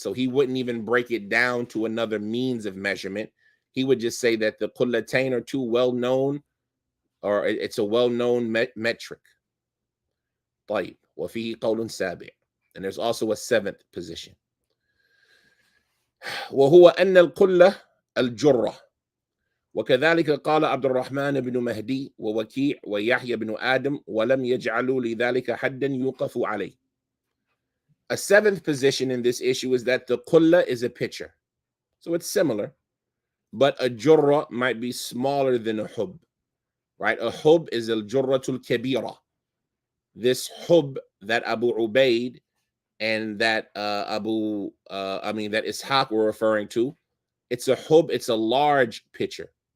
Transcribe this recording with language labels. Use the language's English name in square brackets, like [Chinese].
[English] So he wouldn't even break it down to another means of measurement. He would just say that the qullatain are two well-known, or it's a well-known metric. [Arabic] طيب وفيه قول سابع. [English] And there's also a seventh position. [Arabic] وهو أن القلة الجرة. وكذلك قال عبد الرحمن بن مهدي ووكيع ويحيى بن آدم ولم يجعلوا لذلك حدا يوقف عليه. [English] A seventh position in this issue is that the kulla is a pitcher. So it's similar, but a jurra might be smaller than a hub, right? A hub is [Arabic] al-jurratul kabira. [English] This hub that Abu Ubaid and that that Ishaq were referring to, it's a hub, it's a large pitcher.